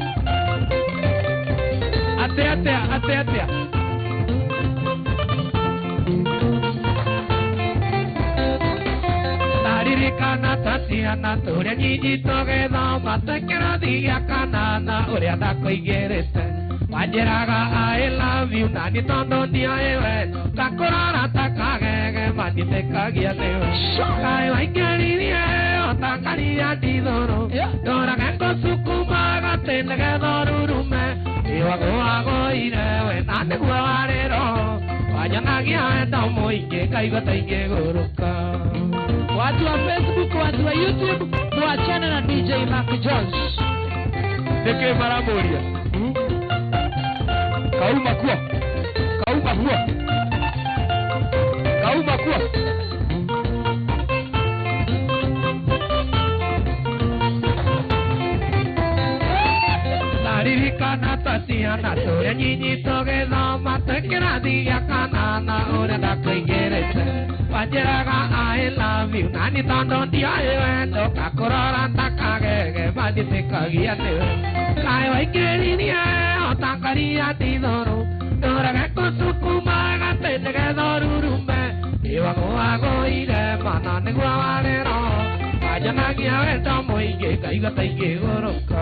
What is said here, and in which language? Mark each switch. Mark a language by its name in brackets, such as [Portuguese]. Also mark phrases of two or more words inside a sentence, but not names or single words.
[Kikuyu] atĩa naririkana Tatiana tũrĩa nyinyi tũgĩthoma twĩkĩrathi gĩa kanana ũrĩa ndakũigĩrĩte wanjĩraga [English] I love you [Kikuyu] na nĩ tondũ ndioĩ we ngakũrora ta kagege mandithĩkagia nĩwe kaĩ waingĩririe ũtangaria ndithũrũ ndũrage kũsukuma gatĩnĩ gethorurume nĩwagũagũire we na nĩguo warĩro wanyonagia wendo mũingĩ ngaigua taingĩgũrũka [Swahili] watu wa Facebook, watu wa YouTube, tuachane na DJ Mark George. [Kikuyu] Nĩkĩ maramũria kauma kuo naririkana Tatiana tũrĩa nyinyi tũgĩthoma twĩkĩrathi gĩa kanana ũrĩa ndakũigĩrĩte wanjĩraga [English] I love you [Kikuyu] na nĩ tondũ ndioĩ wendo ngakũrora ta kagege mandithĩkagia nĩwe kaĩ waingĩririe ũtangaria ndithũrũ ndũrage kũsukuma gatĩnĩ gethorurume nĩwagũagũire mana nĩguo warĩro wanyonagia wendo mũingĩ ngaigua taingĩgũrũka